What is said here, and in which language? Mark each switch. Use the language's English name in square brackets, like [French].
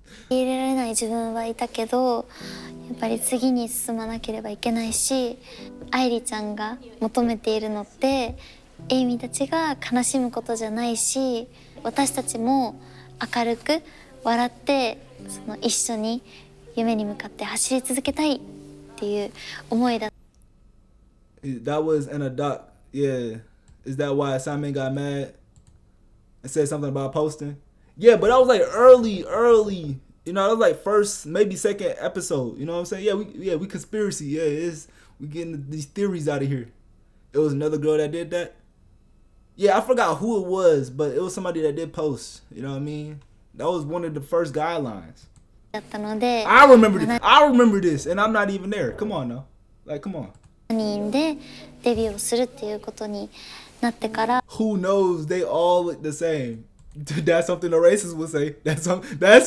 [Japanese] 入れられない自分はいたけど、やっぱり次に進まなければいけないし、愛梨ちゃんが求めているのってエイミたちが悲しむことじゃないし、私たちも明るく笑ってその一緒に夢に向かって走り続けたいっていう思いだ。 [English] That was in a doc. Yeah. Is that why Simon got mad and said something about posting? Yeah, but that was like early. You know, that was like first, maybe second episode. You know what I'm saying? Yeah, we conspiracy. Yeah, we getting these theories out of here. It was another girl that did that. Yeah, I forgot who it was, but it was somebody that did post. You know what I mean? That was one of the first guidelines. [Japanese] だったので、 [English] I remember this, and I'm not even there. Come on now, like come on. [Japanese] 7人でデビューをするっていうことになってから。 [English] Who knows? They all look the same. That's something the racists would say. That's something.